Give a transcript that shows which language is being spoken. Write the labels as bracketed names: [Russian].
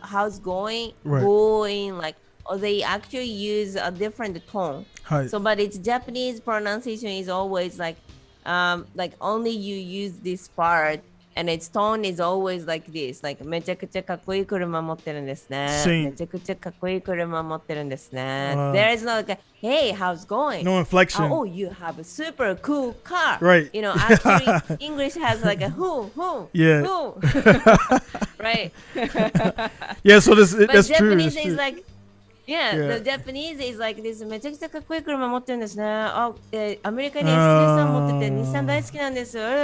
[English] How's going? Right. Going like. Or they actually use a different tone. Right. So, but its Japanese pronunciation is always like only you use this part, and its tone is always like this, like [Japanese] めちゃくちゃかっこいい車持ってるんですね。めちゃくちゃかっこいい車持ってるんですね。 [English] There is no like, hey, how's going? No inflection. Oh, you have a super cool car. Right. Actually, English has like a who. Yeah. Who. Right. Yeah. So that's Japanese true. is like. Yeah, the Japanese is like this. [Japanese] めちゃくちゃかっこいい車持ってるんですね。アメリカに S13 持ってて日産大好きなんです。